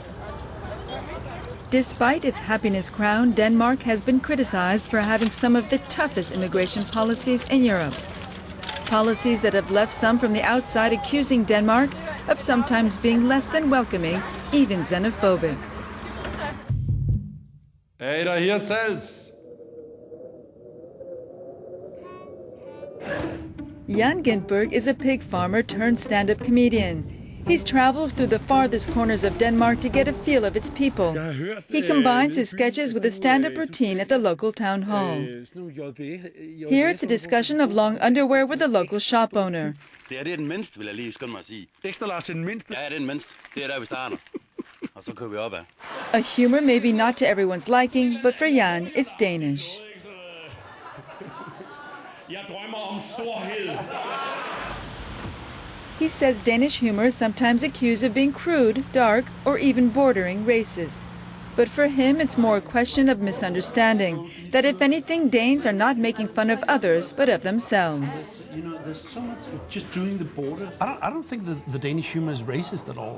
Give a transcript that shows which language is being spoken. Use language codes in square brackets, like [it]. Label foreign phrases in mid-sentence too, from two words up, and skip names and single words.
[en] Despite its happiness crown, Denmark has been criticized for having some of the toughest immigration policies in Europe. Policies that have left some from the outside accusing Denmark of sometimes being less than welcoming, even xenophobic. [da] Er der her tals? [en] Jan Gintberg is a pig farmer turned stand-up comedian. He's traveled through the farthest corners of Denmark to get a feel of its people. He combines his sketches with a stand-up routine at the local town hall. Here it's a discussion of long underwear with the local shop owner. [da] Det er den mindste, vil jeg lige skynde mig at sige. Ekstra Lars den mindste? Ja, den mindste. Det er der, vi starter. Og så kører vi op af. [en] A humor maybe not to everyone's liking, but for Jan, it's Danish. [da] Jeg drømmer om storhed. [en] He says Danish humor is sometimes accused of being crude, dark, or even bordering racist. But for him, it's more a question of misunderstanding, that if anything, Danes are not making fun of others, but of themselves. You know, there's so much just doing the border. I don't think the Danish humor is racist at all.